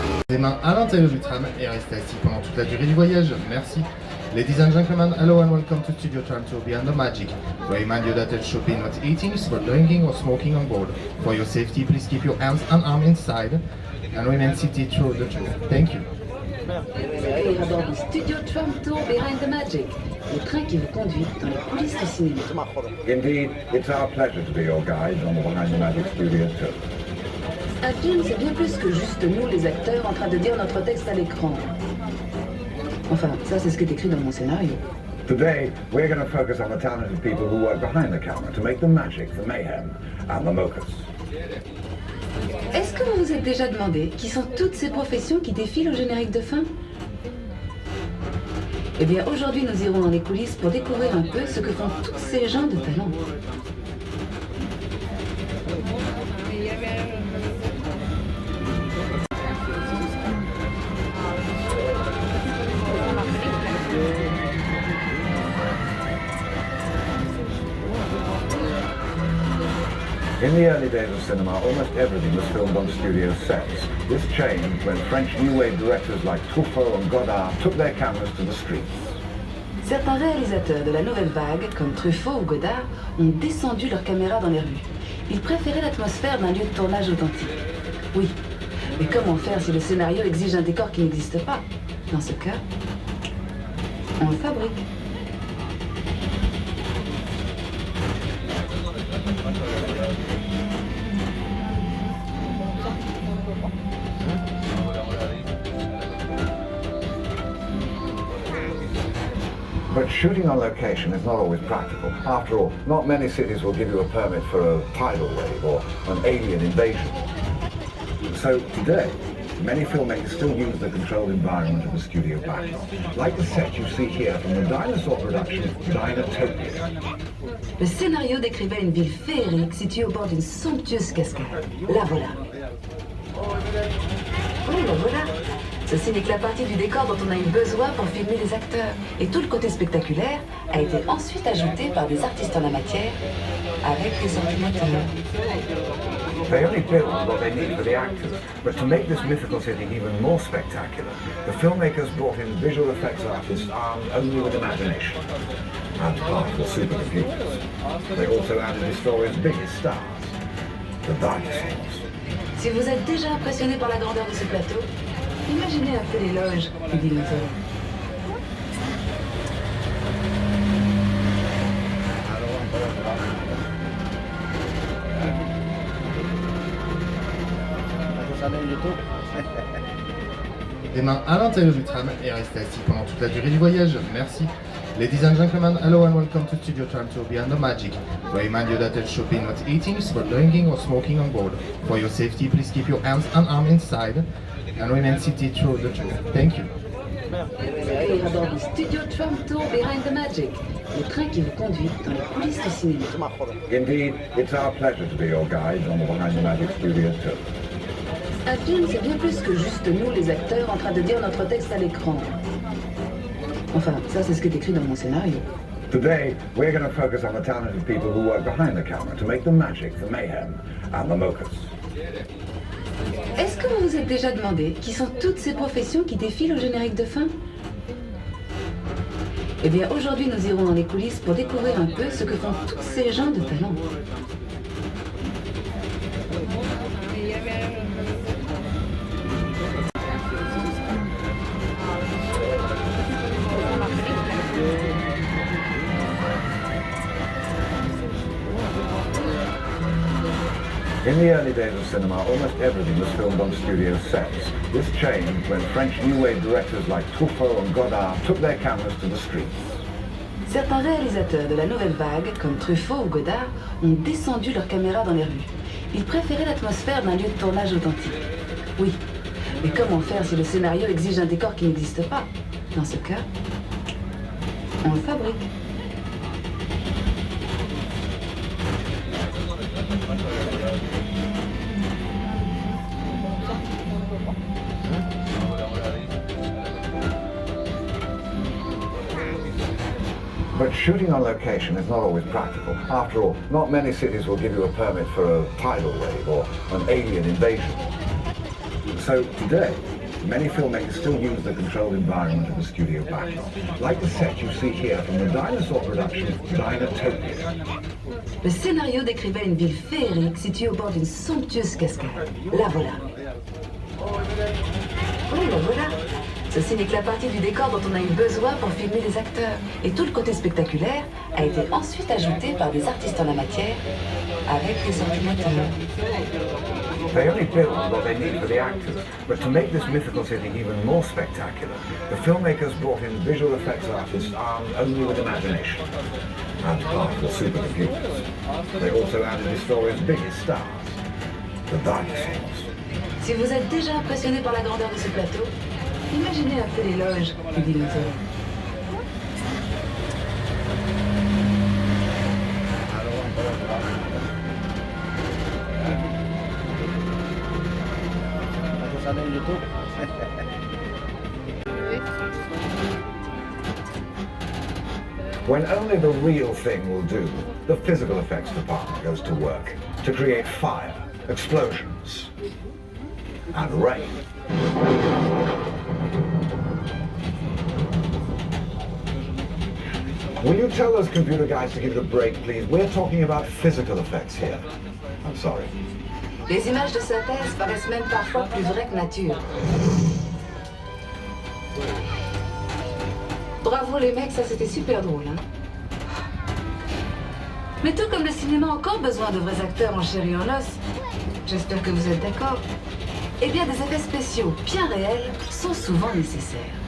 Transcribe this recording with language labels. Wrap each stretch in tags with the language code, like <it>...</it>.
<fr>Les mains à l'intérieur du tram et restez assis pendant toute la durée du voyage. Merci.</fr> <en>Ladies and gentlemen, hello and welcome to Studio Tram Tour Beyond the Magic. We remind you that it should be not eating, for drinking or smoking on board. For your safety, please keep your hands and arms inside and remain seated through the tour. Thank you.</en> <fr>À bord du Studio Tram Tour Behind the Magic, le train qui vous conduit dans les coulisses du cinéma.</fr> <en>Indeed, it's our pleasure to be your guides on the Behind the Magic Studio Tour.</en> <fr>Un film, c'est bien plus que juste nous, les acteurs, en train de dire notre texte à l'écran. Enfin, ça, c'est ce qui est écrit dans mon scénario.</fr> <en>Today, we're going to focus on the talented people who work behind the camera to make the magic, the mayhem, and the mochas.</en> <fr>Est-ce que vous vous êtes déjà demandé qui sont toutes ces professions qui défilent au générique de fin? Eh bien, aujourd'hui, nous irons dans les coulisses pour découvrir un peu ce que font tous ces gens de talent.</fr> <en>In the early days of cinema, almost everything was filmed on studio sets. This changed when French New Wave directors like Truffaut and Godard took their cameras to the streets.</en> <fr>Certains réalisateurs de la nouvelle vague, comme Truffaut ou Godard, ont descendu leurs caméras dans les rues. Ils préféraient l'atmosphère d'un lieu de tournage authentique. Oui, mais comment faire si le scénario exige un décor qui n'existe pas? Dans ce cas, on le fabrique.</fr> <en>But shooting on location is not always practical. After all, not many cities will give you a permit for a tidal wave or an alien invasion. So today, many filmmakers still use the controlled environment of the studio backdrop, like the set you see here from the dinosaur production Dinotopia.</en> <fr>Le scénario décrivait une ville féerique située au bord d'une somptueuse cascade. La voilà. Oui, la voilà. Ceci n'est que la partie du décor dont on a eu besoin pour filmer les acteurs. Et tout le côté spectaculaire a été ensuite ajouté par des artistes en la matière avec des ordinateurs.</fr> <en>They only build what they need for the actors, but to make this mythical city even more spectacular, the filmmakers brought in visual effects artists armed only with imagination and powerful supercomputers. They also added the story's biggest stars, the dinosaurs.</en> <fr>Si vous êtes déjà impressionné par la grandeur de ce plateau, imaginez un peu l'éloge du dinosaure. Les mains à l'intérieur du tram et restez assis pendant toute la durée du voyage. Merci.</fr> <en>Ladies and gentlemen, hello and welcome to Studio Tram Tour Beyond the Magic. We remind you that it should be not eating, but drinking or smoking on board. For your safety, please keep your hands and arms inside and remain seated through the tour. Thank you.</en> <fr>À bord du Studio Tram Tour Behind the Magic, le train qui vous conduit dans les coulisses du cinéma.</fr> <en>Indeed, it's our pleasure to be your guides on the Behind the Magic Studio Tour.</en> <fr>Un film, c'est bien plus que juste nous, les acteurs, en train de dire notre texte à l'écran. Enfin, ça, c'est ce qui est écrit dans mon scénario.</fr> <en>Today, we're going to focus on the talented people who work behind the camera to make the magic, the mayhem, and the mochas.</en> <fr>Est-ce que vous vous êtes déjà demandé qui sont toutes ces professions qui défilent au générique de fin? Eh bien, aujourd'hui, nous irons dans les coulisses pour découvrir un peu ce que font tous ces gens de talent.</fr> <en>In the early days of cinema, almost everything was filmed on studio sets. This changed when French New Wave directors like Truffaut and Godard took their cameras to the streets.</en> <fr>Certains réalisateurs de la nouvelle vague, comme Truffaut ou Godard, ont descendu leurs caméras dans les rues. Il préférait l'atmosphère d'un lieu de tournage authentique. Oui, mais comment faire si le scénario exige un décor qui n'existe pas? Dans ce cas, on le fabrique.</fr> <en>But shooting on location is not always practical. After all, not many cities will give you a permit for a tidal wave or an alien invasion. So today, many filmmakers still use the controlled environment of the studio backdrop, like the set you see here from the dinosaur production Dinotopia.</en> <fr>Le scénario décrivait une ville féerique située au bord d'une somptueuse cascade. La voilà. Oui, la voilà. Ceci n'est que la partie du décor dont on a eu besoin pour filmer les acteurs. Et tout le côté spectaculaire a été ensuite ajouté par des artistes en la matière avec des ordinateurs.</fr> <en>They only build what they need for the actors, but to make this mythical city even more spectacular, the filmmakers brought in visual effects artists armed only with imagination and powerful supercomputers. They also added the story's biggest stars, the dinosaurs.</en> <fr>Si vous êtes déjà impressionné par la grandeur de ce plateau, imaginez un peu l'éloge du dinosaure.</fr> <en>When only the real thing will do, the physical effects department goes to work to create fire, explosions, and rain. Will you tell those computer guys to give it a break, please? We're talking about physical effects here. I'm sorry.</en> <fr>Les images de synthèse paraissent même parfois plus vraies que nature. Bravo les mecs, ça c'était super drôle, hein. Mais tout comme le cinéma a encore besoin de vrais acteurs en chair et en os, j'espère que vous êtes d'accord, eh bien des effets spéciaux bien réels sont souvent nécessaires.</fr>